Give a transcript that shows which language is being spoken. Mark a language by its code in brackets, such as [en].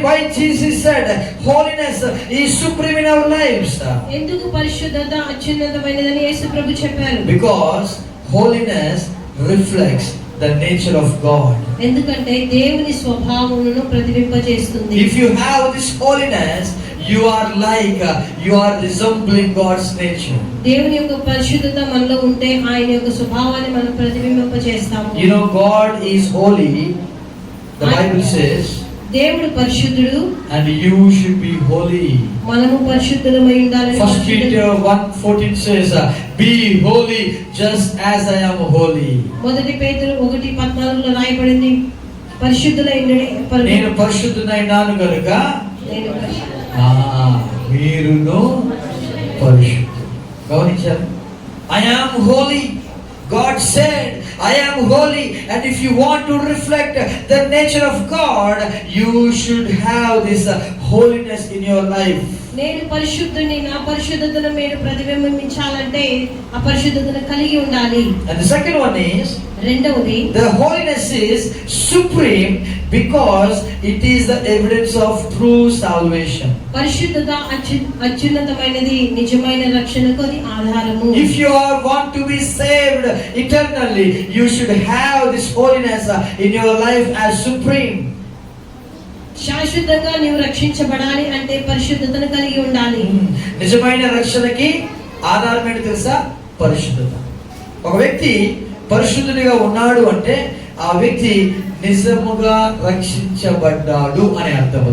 [en] Why Jesus said holiness is supreme in our lives? [te] ఎందుకు పరిశుద్ధత అత్యున్నతమైనదని యేసు ప్రభు చెప్పారు? [en] Because holiness reflects the nature of God. [te] ఎందుకంటే దేవుని స్వభావమును ప్రతిబింబచేస్తుంది. [en] If you have this holiness, you are resembling God's nature. [te] దేవుని యొక్క పరిశుద్ధత మనలో ఉంటే ఆయన యొక్క స్వభావాన్ని మనం ప్రతిబింబింపజేస్తాము. [en] You know, God is holy. The Bible says, [te] దేవుడు పరిశుద్ధుడు [en] and you should be holy. [te] మనము పరిశుద్ధులమై ఉండాలని. [en] 1 Peter 1:14 says, be holy just as I am holy. [te] మొదటి పేతురు 1:14లో రాయబడింది, పరిశుద్ధులైండి. నేను పరిశుద్ధుడైనాను గనుక నేను పరిశుద్ధుడు. మీరును పరిశుద్ధులు. గమనించారు? [en] I am holy. God said, I am holy, and if you want to reflect the nature of God, you should have this holiness in your life. [te] నేను పరిశుద్ధుని, నా పరిశుద్ధతను మీరు ప్రతిబింబించాలంటే ఆ పరిశుద్ధతను కలిగి ఉండాలి. [en] And the second one is, [te] రెండవది, [en] the holiness is supreme because it is the evidence of true salvation. [te] పరిశుద్ధత అత్యున్నతమైనది, నిజమైన రక్షణకు అది ఆధారము. [en] If you want to be saved eternally, you should have this holiness in your life as supreme. [te] శాశ్వతంగా నీవు రక్షించబడాలి అంటే పరిశుద్ధతను కలిగి ఉండాలి. నిజమైన రక్షణకి ఆధారం ఏంటి తెలుసా? పరిశుద్ధత. ఒక వ్యక్తి పరిశుద్ధుడిగా ఉన్నాడు అంటే ఆ వ్యక్తి నిజముగా రక్షించబడ్డాడు అనే అర్థము.